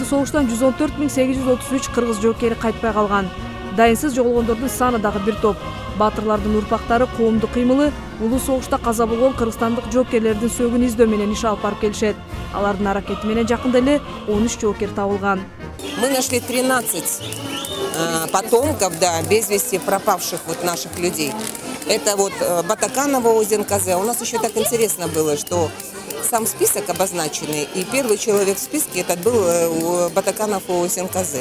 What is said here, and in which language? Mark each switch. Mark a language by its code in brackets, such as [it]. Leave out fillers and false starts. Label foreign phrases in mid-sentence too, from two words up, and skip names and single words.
[ky] согуштан 114.833 кыргыз жоокери кайтпай калган. Дайынсыз жоголгондордун саны дагы бир топ. Батырлардын урпактары коомдук кыймылы улуу согушта каза болгон кыргызстандык жоокерлердин сөгүн издөө менен иш алып барып келишет. Алардын аракети менен жакында эле 13 жоокер табылган. [ru] Мы нашли 13 потомков, да, без вести пропавших вот наших людей. Это вот Батаканова ОЗНКЗ. У нас еще так интересно было, что сам список обозначенный, и первый человек в списке этот был Батаканов ОЗНКЗ.